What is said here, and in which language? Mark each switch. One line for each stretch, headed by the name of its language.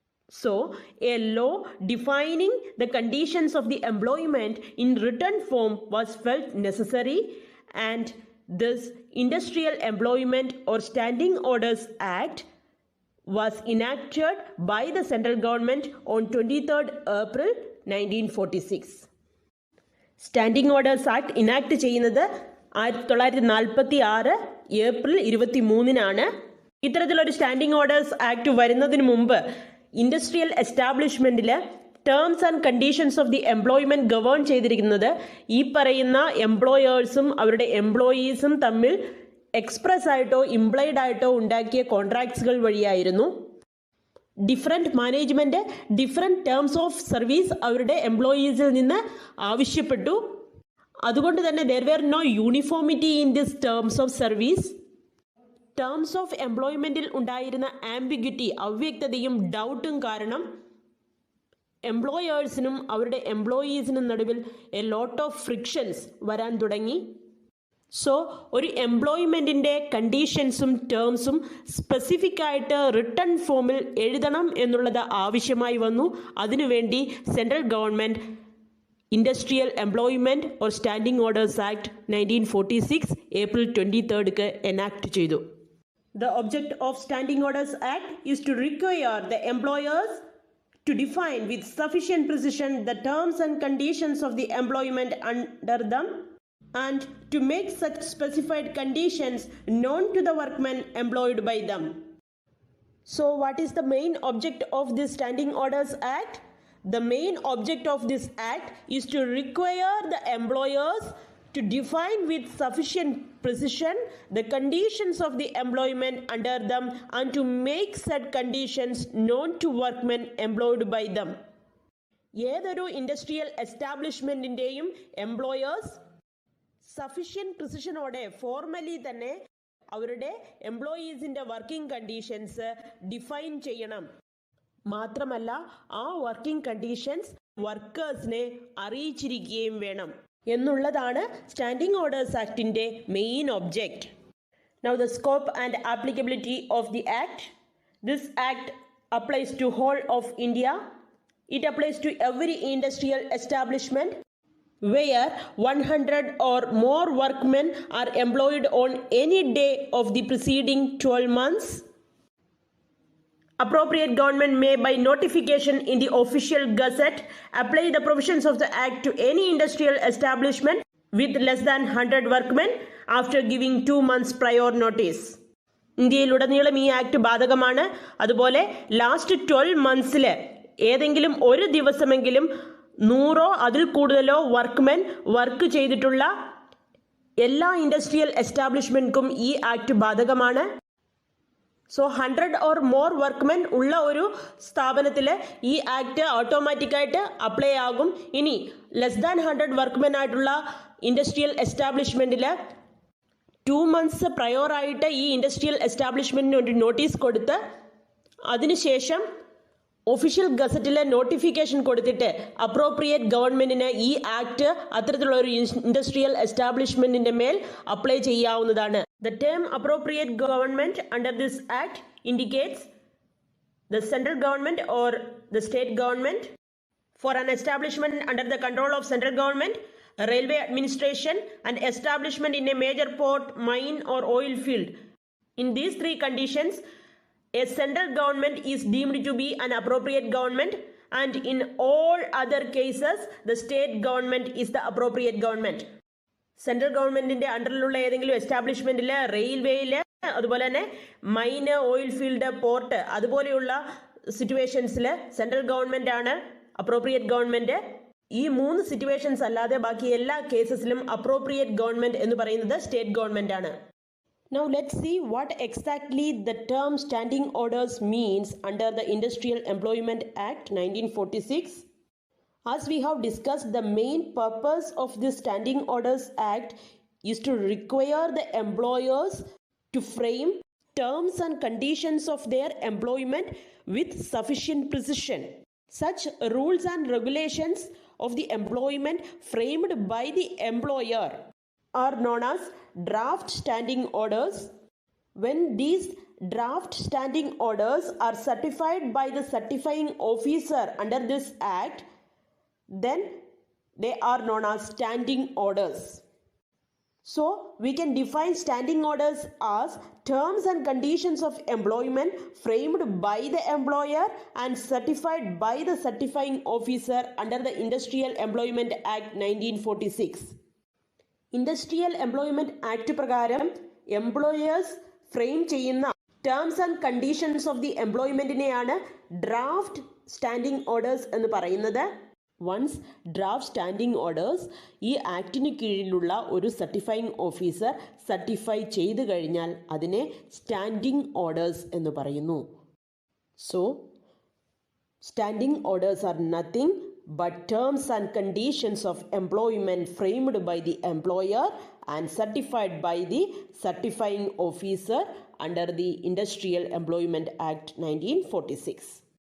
English: So, a law defining the conditions of the employment in written form was felt necessary, and this Industrial Employment or Standing Orders Act was enacted by the central government on 23rd April 1946.
Malayalam: Standing Orders Act enact ചെയ്യുന്നത് 1946 April 23-നാണ്. ഇത്തരത്തിലൊരു standing orders act വരുന്നതിന് മുമ്പ് industrial എസ്റ്റാബ്ലിഷ്മെൻറ്റിൽ
English: terms and conditions of the employment
Malayalam: govern ചെയ്തിരിക്കുന്നത് ഈ പറയുന്ന എംപ്ലോയേഴ്സും അവരുടെ എംപ്ലോയീസും തമ്മിൽ express ആയിട്ടോ ഇംപ്ലൈഡ് ആയിട്ടോ ഉണ്ടാക്കിയ കോൺട്രാക്ട്സുകൾ വഴിയായിരുന്നു.
English: different management different terms of service
Malayalam: അവരുടെ എംപ്ലോയീസിൽ നിന്ന് ആവശ്യപ്പെട്ടു. അതുകൊണ്ട് തന്നെ
English: There were no uniformity in this terms of service.
Malayalam: Terms of എംപ്ലോയ്മെൻറ്റിൽ ഉണ്ടായിരുന്ന ആംബിഗ്വിറ്റി, അവ്യക്തതയും ഡൗട്ടും കാരണം എംപ്ലോയേഴ്സിനും അവരുടെ എംപ്ലോയീസിനും നടുവിൽ
English: a lot of frictions
Malayalam: വരാൻ തുടങ്ങി. സോ ഒരു എംപ്ലോയ്മെൻറ്റിൻ്റെ കണ്ടീഷൻസും ടേംസും സ്പെസിഫിക് ആയിട്ട് റിട്ടൺ ഫോമിൽ എഴുതണം എന്നുള്ളത് ആവശ്യമായി വന്നു. അതിനുവേണ്ടി central government industrial employment or standing orders act 1946 April 23 enact ചെയ്തു.
English: The object of Standing Orders Act is to require the employers to define with sufficient precision the terms and conditions of the employment under them and to make such specified conditions known to the workmen employed by them. So what is the main object of this Standing Orders Act? The main object of this act is to require the employers to define with sufficient precision the conditions of the employment under them and to make said conditions known to workmen employed by them.
Malayalam: ഏതൊരു industrial എസ്റ്റാബ്ലിഷ്മെൻറ്റിൻ്റെയും employers sufficient പ്രിസിഷനോടെ formally തന്നെ അവരുടെ എംപ്ലോയീസിൻ്റെ working conditions define ചെയ്യണം. മാത്രമല്ല ആ working conditions വർക്കേഴ്സിനെ അറിയിച്ചിരിക്കുകയും വേണം എന്നുള്ളതാണ് standing orders ആക്ടിൻ്റെ main object.
English: Now the scope and applicability of the act. This act applies to whole of India. It applies to every industrial establishment where 100 or more workmen are employed on any day of the preceding 12 months. Appropriate government may by notification in the official gazette apply the provisions of the act to any industrial establishment with less than 100 workmen after giving 2 months prior notice.
Malayalam: ഇന്ത്യയിലുടനീളം ഈ act ബാധകമാണ്. അതുപോലെ last 12 മന്ത്സിൽ ഏതെങ്കിലും ഒരു ദിവസമെങ്കിലും 100 അതിൽ കൂടുതലോ workmen work ചെയ്തിട്ടുള്ള എല്ലാ ഇൻഡസ്ട്രിയൽ എസ്റ്റാബ്ലിഷ്മെൻറ്റ്ക്കും ഈ ആക്ട് ബാധകമാണ്. സോ
English: 100 or more workmen
Malayalam: ഉള്ള ഒരു സ്ഥാപനത്തിൽ ഈ ആക്ട് ഓട്ടോമാറ്റിക്കായിട്ട് അപ്ലൈ ആകും. ഇനി
English: less than 100 workmen
Malayalam: ആയിട്ടുള്ള ഇൻഡസ്ട്രിയൽ എസ്റ്റാബ്ലിഷ്മെൻറ്റിൽ 2 മന്ത്സ് പ്രയോറായിട്ട് ഈ ഇൻഡസ്ട്രിയൽ എസ്റ്റാബ്ലിഷ്മെൻറ്റിന് ഒരു നോട്ടീസ് കൊടുത്ത് അതിനുശേഷം ഒഫീഷ്യൽ ഗസറ്റിലെ നോട്ടിഫിക്കേഷൻ കൊടുത്തിട്ട് അപ്രോപ്രിയേറ്റ് ഗവൺമെൻറ്റിന് ഈ ആക്ട് അത്തരത്തിലുള്ള ഒരു ഇൻഡസ്ട്രിയൽ എസ്റ്റാബ്ലിഷ്മെൻറ്റിൻ്റെ മേൽ അപ്ലൈ ചെയ്യാവുന്നതാണ്.
English: The term appropriate government under this act indicates the central government or the state government. For an establishment under the control of central government, a railway administration, and establishment in a major port, mine or oil field. In these three conditions, a central government is deemed to be an appropriate government and in all other cases the state government is the appropriate government.
Malayalam: Central ഗവൺമെന്റിന്റെ അണ്ടറിലുള്ള ഏതെങ്കിലും എസ്റ്റാബ്ലിഷ്മെന്റിൽ, റെയിൽവേയിൽ, അതുപോലെ തന്നെ mine, oil field, port, അതുപോലെയുള്ള സിറ്റുവേഷൻസിൽ central government ആണ് appropriate government. ഈ 3 situations അല്ലാതെ ബാക്കി എല്ലാ കേസസിലും അപ്രോപ്രിയേറ്റ് ഗവൺമെന്റ് എന്ന് പറയുന്നത് സ്റ്റേറ്റ് ഗവൺമെന്റ് ആണ്.
English: Now let's see what exactly the term standing orders means under the Industrial Employment Act 1946. As we have discussed, the main purpose of this Standing Orders Act is to require the employers to frame terms and conditions of their employment with sufficient precision. Such rules and regulations of the employment framed by the employer are known as draft standing orders. When these draft standing orders are certified by the certifying officer under this act, then they are known as standing orders. So we can define standing orders as terms and conditions of employment framed by the employer and certified by the certifying officer under the Industrial Employment Act 1946.
Malayalam: Industrial employment act പ്രകാരം employers frame ചെയ്യുന്ന terms and conditions of the എംപ്ലോയ്മെന്റിനെയാണ് draft standing orders എന്ന് പറയുന്നത്. Once draft standing orders ഈ ആക്ടിന് കീഴിലുള്ള ഒരു certifying officer certify ചെയ്തു കഴിഞ്ഞാൽ അതിനെ സ്റ്റാൻഡിംഗ് ഓർഡേഴ്സ് എന്ന് പറയുന്നു.
English: So standing orders are nothing but terms and conditions of employment framed by the employer and certified by the certifying officer under the Industrial Employment Act 1946.